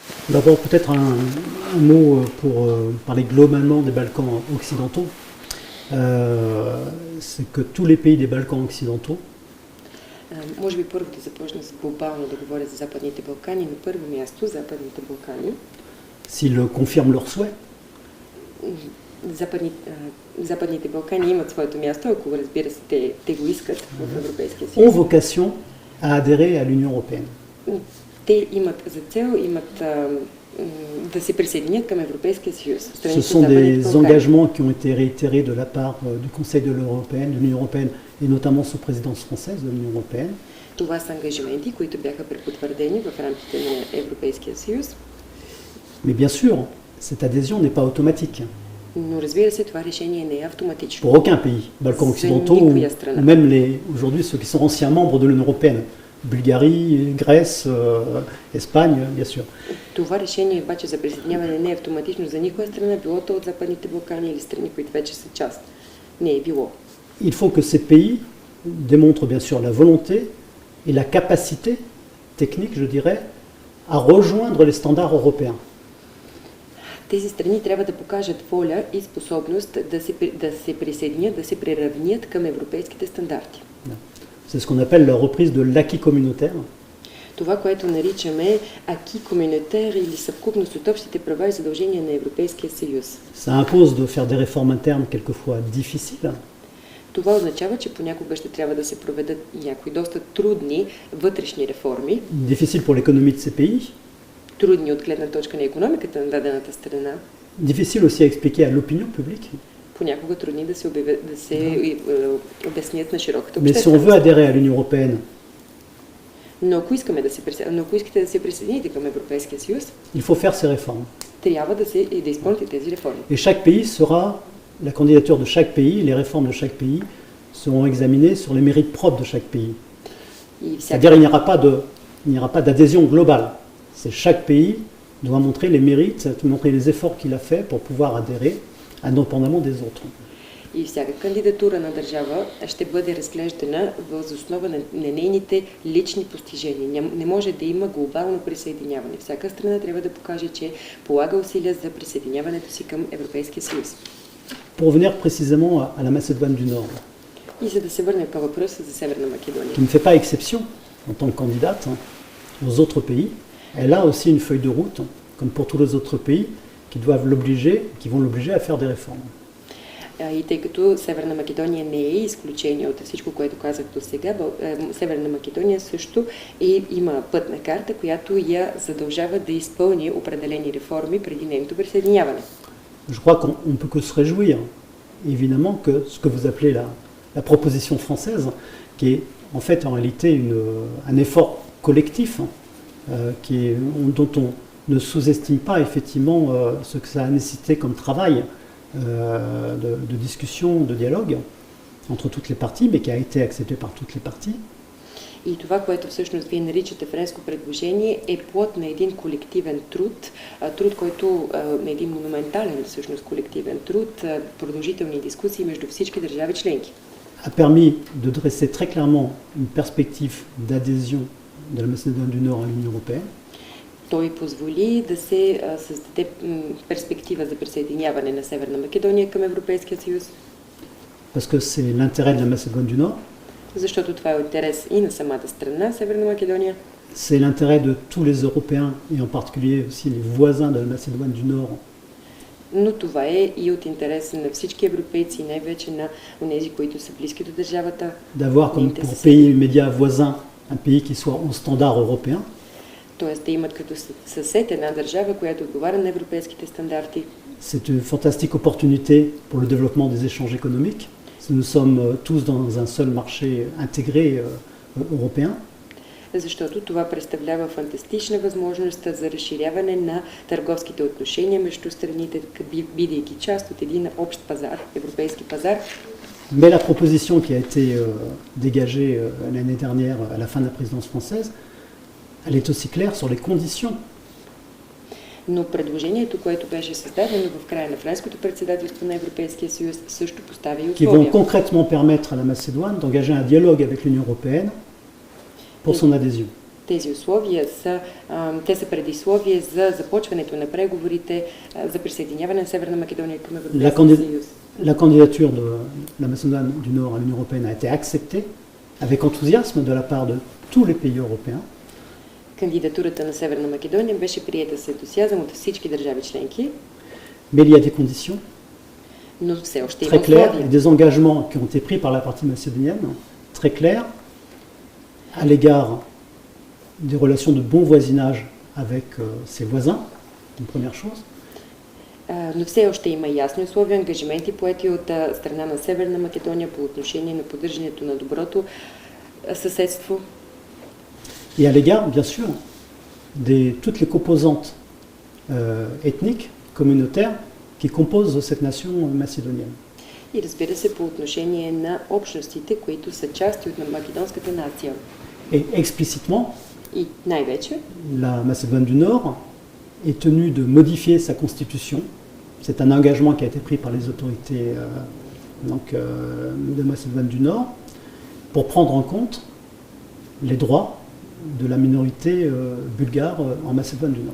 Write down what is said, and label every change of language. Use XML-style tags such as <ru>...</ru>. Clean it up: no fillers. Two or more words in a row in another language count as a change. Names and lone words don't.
<fr>D'abord, peut-être un mot pour parler globalement des Balkans occidentaux. C'est que tous les pays des Balkans occidentaux,</fr> <bg>Може би първо да започна с глобално да говоря за Западните Балкани. На първо място Западните Балкани.</bg> <fr>s'ils confirment leur souhait,</fr> <bg>Западните Балкани имат своето място, ако разбира се те го искат в Европейския</bg> <fr>ont</fr> <bg>съюз.</bg> <fr>vocation à adhérer à l'Union européenne.</fr> <bg>Те имат за цел да се присъединят към Европейския съюз.</bg> <fr>Ce sont des engagements qui ont été réitérés de la part du Conseil de l'Union européenne et notamment sous présidence française de l'Union européenne.</fr> <bg>Това са ангажименти, които бяха препотвърдени в рамките на Европейския съюз.</bg> <fr>Mais bien sûr, cette adhésion n'est pas automatique.</fr> <bg>Но разбира се, това решение не е автоматично.</bg> <fr>Pour aucun pays, Balkans occidentaux, ou même aujourd'hui ceux qui sont anciens membres de l'Union européenne, Bulgarie, Grèce, Espagne, bien sûr.</fr> <bg>Това решение обаче за присъединяване не е автоматично за никоя страна, било то от Западните Балкани или страни, които вече са част. Не е било.</bg> <fr>Il faut que ces pays démontrent bien sûr la volonté et la capacité technique, je dirais, à rejoindre les standards européens.</fr> <bg>Тези страни трябва да покажат воля и способност да се присъединят, да се приравнят към европейските стандарти.</bg> <fr>C'est ce qu'on appelle la reprise de l'acquis communautaire.</fr> <bg>Това, което наричаме</bg> <fr>acquis communautaire</fr> <bg>или съвкупност от общите права и задължения на Европейския съюз.</bg> <fr>Ça impose de faire des réformes internes quelquefois difficiles.</fr> <bg>Това означава, че понякога ще трябва да се проведат някои доста трудни вътрешни реформи.</bg> <fr>Difficiles pour l'économie de ces pays.</fr> <bg>Трудни от гледна точка на икономиката на дадената страна.</bg> <fr>Difficile aussi à expliquer à l'opinion publique.</fr> <bg>Понякога трудни да се обяснят на широката</bg> <fr>Mais si on</fr> <bg>общественост.</bg> <fr>veut adhérer à l'Union européenne,</fr> <bg>Но ако искате да се присъедините към Европейския съюз,</bg> <fr>il faut faire ces réformes.</fr> <bg>трябва да изпълните тези реформи.</bg> <fr>Et chaque pays sera, la candidature de chaque pays, les réformes de chaque pays seront examinées sur les mérites propres de chaque pays. C'est-à-dire il n'y aura pas d'adhésion globale. C'est chaque pays doit montrer les mérites, montrer les efforts qu'il a fait pour pouvoir adhérer, indépendamment des autres.</fr> <bg>И всяка кандидатура на държава ще бъде разглеждана въз основа на нейните лични постижения. Не може да има глобално присъединяване. Всяка страна трябва да покаже, че полага усилия за присъединяването си към Европейския съюз.</bg> <fr>Pour revenir précisément à la Macédoine du Nord,</fr> <bg>И за да се върнем към въпроса за Северна Македония.</bg> <fr>qui ne fait pas exception en tant que candidate aux autres pays, elle a aussi une feuille de route, comme pour tous les autres pays, qui vont l'obliger à faire des réformes.</fr> <bg>И тъй като Северна Македония не е изключение от всичко, което казах до сега, Северна Македония също има пътна карта, която я задължава да изпълни определени реформи преди нейното присъединяване.</bg> <fr>Je crois qu'on peut que se réjouir, évidemment, que ce que vous appelez la proposition française, qui est en fait en réalité un effort collectif, dont on ne sous-estime pas effectivement ce que ça a nécessité comme travail de discussion, de dialogue entre toutes les parties, mais qui a été accepté par toutes les parties.</fr> <bg>И това, което всъщност вие наричате френско предложение, е плод на един колективен труд, който на един монументален всъщност колективен труд, продължителни дискусии между всички държави членки.</bg> <fr>A permis de dresser très clairement une perspective d'adhésion de la Macédoine du Nord à l'Union européenne.</fr> <bg>Той позволи да се създаде перспектива за присъединяване на Северна Македония към Европейския съюз.</bg> <fr>Parce que c'est l'intérêt de la Macédoine du Nord.</fr> <bg>Защото това е интерес и на самата страна, Северна Македония.</bg> <fr>C'est l'intérêt de tous les Européens et en particulier aussi les voisins de la Macédoine du Nord.</fr> <bg>Но това е и от интерес на всички европейци, най-вече на онези, които са близки до държавата.</bg> <fr>D'avoir comme pour pays immédiat voisin un pays qui soit au standard européen.</fr> <bg>Тоест да имат като съсед една държава, която отговаря на европейските стандарти.</bg> <fr>C'est une fantastique opportunité pour le développement des échanges économiques. Nous sommes tous dans un seul marché intégré européen.</fr> <bg>Защото това представлява фантастична възможност за разширяване на търговските отношения между страните, бидейки част от един общ пазар, европейски пазар.</bg> <fr>Mais la proposition qui a été dégagée l'année dernière à la fin de la présidence française, elle est aussi claire sur les conditions.</fr> <bg>Но предложението, което беше създадено в края на френското председателство на Европейския съюз, също поставя и условия.</bg> <fr>Qui vont concrètement permettre à la Macédoine d'engager un dialogue avec l'Union européenne pour son adhésion.</fr> <bg>Тези условия те са предисловие за започването на преговорите за присъединяване на Северна Македония към Европейския съюз.</bg> <fr>La candidature de la Macédoine du Nord à l'Union européenne a été acceptée avec enthousiasme de la part de tous les pays européens.</fr> <bg>Кандидатурата на Северна Македония беше приета с ентусиазъм от всички държави членки.</bg> <fr>Mais il y a des conditions</fr> <bg>Но все още има</bg> <fr>très claires</fr> <bg>условия.</bg> <fr>et des engagements qui ont été pris par la partie macédonienne, très clairs, à l'égard des relations de bon voisinage avec ses voisins, une première chose.</fr> <bg>Но все още има ясни условия, ангажименти поети от страна на Северна Македония по отношение на поддържането на доброто съседство.</bg> <fr>Et à l'égard, bien sûr, de toutes les composantes ethniques, communautaires, qui composent cette nation macédonienne.</fr> <bg>И разбира се, по отношение на общностите, които са части от македонската нация.</bg> <fr>Et explicitement,</fr> <bg>И най-вече,</bg> <fr>la Macédoine du Nord est tenue de modifier sa constitution. C'est un engagement qui a été pris par les autorités de Macédoine du Nord pour prendre en compte les droits de la minorité bulgare en Macédoine du Nord.</fr>